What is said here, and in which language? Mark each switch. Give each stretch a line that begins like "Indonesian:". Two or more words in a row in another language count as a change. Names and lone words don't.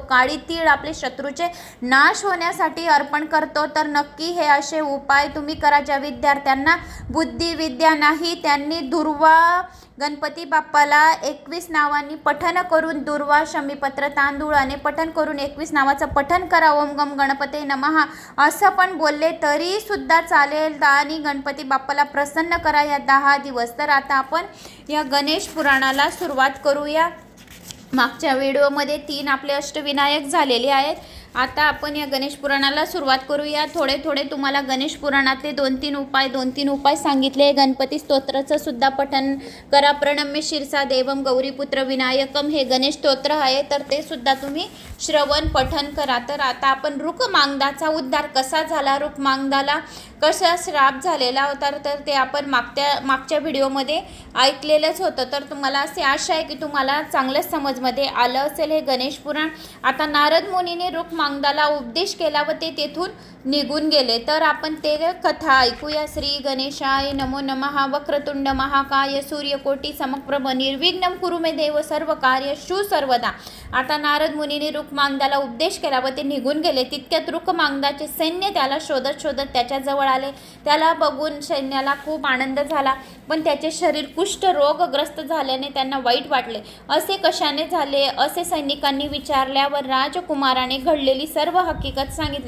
Marathi: काळी तीळ आपले शत्रूचे नाश होण्यासाठी अर्पण करतो. तर नक्की हे असे उपाय तुम्ही करा. ज्या विद्यार्थ्यांना बुद्धी विद्या नाही त्यांनी दुर्वा गणपती बाप्पाला 21 नावांनी पठन करून दुर्वा शमीपत्र तांदूळाने पठन करून 21 नावाचं पठन करा.
Sanskrit: ओम गम गणपते नमः
Marathi: असं पण बोलले तरी सुद्धा चालेल आणि गणपती बाप्पाला प्रसन्न करा या 10 दिवस. तर आता आपण या गणेश पुराणाला सुरुवात करूया. मागच्या व्हिडिओमध्ये 3 आपले अष्टविनायक झालेले आहेत. आता आपण या गणेश पुराणाला सुरुवात करूया. थोडे तुम्हाला गणेश पुराणातले 2-3 उपाय सांगितले. गणपती स्तोत्राचं सुद्धा पठन करा.
Sanskrit: प्रणम्य शिरसा देवम गौरीपुत्र विनायकम
Marathi: हे गणेश स्तोत्र आहे तर ते सुद्धा तुम्ही श्रवण पठन करा. तर आता आपण रुक्मांगदाचा उद्धार कसा झाला, रुक्मांगदाला कसा श्राप झालेला होता तर ते आपण मागच्या व्हिडिओमध्ये ऐकलेलंच होतं. तर तुम्हाला असे आशा आहे की तुम्हाला चांगलंच समजमध्ये आलं असेल हे गणेश पुराण. आता नारद मुनीने रुक्मांगदाला उपदेश केला व ते तेथून निघून गेले. तर आपण ते कथा ऐकूया.
Sanskrit: श्री गणेशाय नमो नमः. वक्रतुंड महाकाय सूर्यकोटी समप्रभ निर्विघ्नं कुरु मे देव सर्व कार्येषु सर्वदा.
Marathi: आता नारद मुनीने रुक्मांगदाला उपदेश केला व ते निघून गेले. तितक्यात रुक्मांगदाचे सैन्य त्याला शोधत त्या जवळ आले. त्याला बघून सैन्याला खूप आनंद झाला पण त्याचे शरीर कुष्ठ रोगग्रस्त झाल्याने त्यांना वाईट वाटले. असे कशाने झाले असे सैनिकांनी विचारल्यावर राजकुमाराने घडलेली सर्व हकीकत सांगितले.